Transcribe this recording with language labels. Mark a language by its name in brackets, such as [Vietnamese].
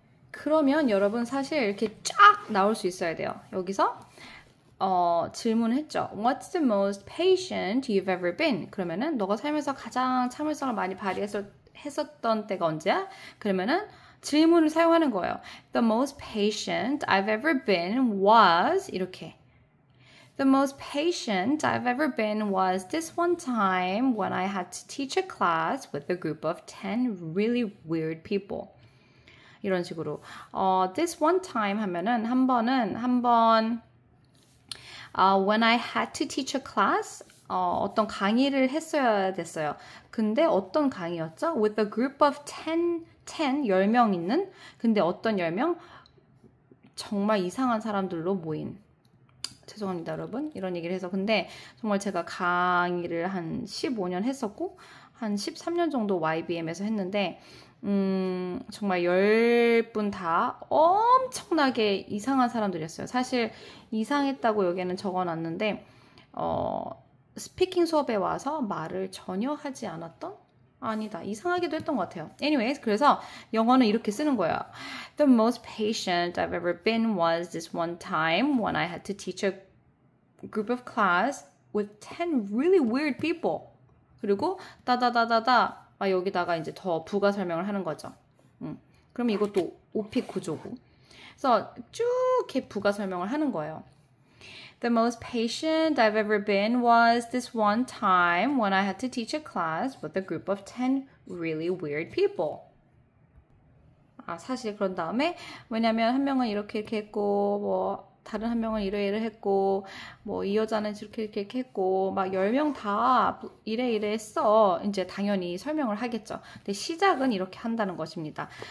[Korean] 그러면 여러분 사실 이렇게 쫙 나올 수 있어야 돼요. 여기서 질문했죠. [English] What's the most patient you've ever been? [Korean] 그러면은 너가 살면서 가장 참을성을 많이 발휘했었던 때가 언제야? 그러면은 질문을 사용하는 거예요. [English] The most patient I've ever been was 이렇게. The most patient I've ever been was this one time when I had to teach a class with a group of 10 really weird people. [Korean] 이런 식으로. [English] This one time [Korean] 하면은 한 번 [English] when I had to teach a class [Korean] 어떤 강의를 했어야 됐어요. 근데 어떤 강의였죠? [English] With a group of [Korean] 10명 있는 근데 어떤 10명? 정말 이상한 사람들로 모인 죄송합니다, 여러분. 이런 얘기를 해서. 근데 정말 제가 강의를 한 15년 했었고, 한 13년 정도 YBM에서 했는데, 정말 10분 다 엄청나게 이상한 사람들이었어요. 사실 이상했다고 여기에는 적어놨는데, 스피킹 수업에 와서 말을 전혀 하지 않았던? 아니다. 이상하기도 했던 것 같아요. Anyways, 그래서 영어는 이렇게 쓰는 거예요. [English] The most patient I've ever been was this one time when I had to teach a group of class with 10 really weird people. [Korean] 그리고 따다다다다 여기다가 이제 더 부가 설명을 하는 거죠. 그럼 이것도 오픽 구조고. 그래서 쭉 이렇게 부가 설명을 하는 거예요. [English] The most patient I've ever been was this one time when I had to teach a class with a group of 10 really weird people. [Korean] 사실 그런 다음에 왜냐면 한 명은 이렇게 했고 뭐 다른 한 명은 이래 했고 뭐 이 여자는 이렇게 했고 막 10명 다 이래 했어. 이제 당연히 설명을 하겠죠. 근데 시작은 이렇게 한다는 것입니다.